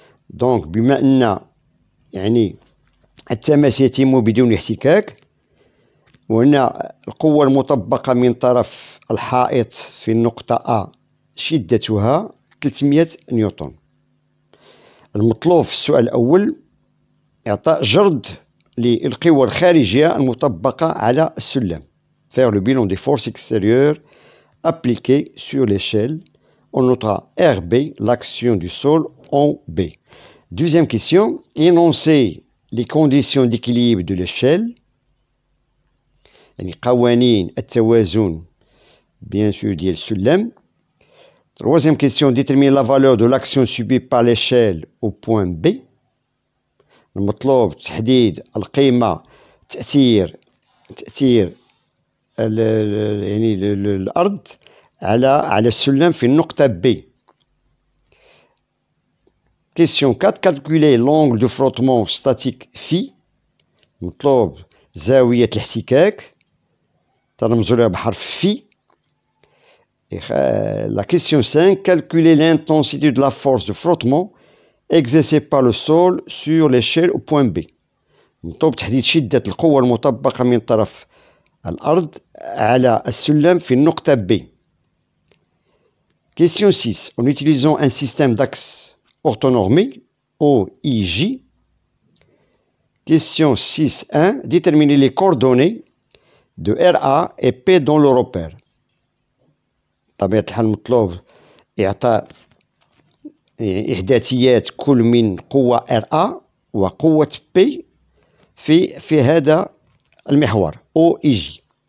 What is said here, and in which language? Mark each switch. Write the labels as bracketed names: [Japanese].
[Arabic] Donc, بما أن يعني التماس يتم بدون احتكاك، وهنا القوة المطبقة من طرف الحائط في النقطة A شدتها 300 نيوتن. المطلوب في السؤال الأول إعطاء جرد للقوى الخارجية المطبقة على السلم. [French] Faire le bilan des forces extérieures appliquées sur l'échelle. On notera RB, l'action du sol en B. Deuxième question, énoncer les conditions d'équilibre de l'échelle. [Arabic] يعني قوانين التوازن [French] bien sûr [Arabic] ديال السلم. [French] Troisième question, déterminer la valeur de l'action subie par l'échelle au point B. [Arabic] المطلوب تحديد القيمة تأثير يعني الأرض على السلم في النقطة B. [French] Question 4, calculer l'angle de frottement statique phi. [Arabic] مطلوب زاوية الاحتكاك ترمز لها بحرف phi. [French] La question 5, calculer l'intensité de la force de frottement exercée par le sol sur l'échelle au point B. [Arabic] مطلوب تحديد شدة القوة المطبقة من طرف الأرض على السلم في النقطة B. [French] Question 6, en utilisant un système d'axes orthonormés OIJ. Question 6.1, déterminer les coordonnées de RA et P dans le repère. [Arabic] طبيعة الحال مطلوب إعطاء إحداثيات كل من قوة RA وقوة P في هذا المحور OIJ.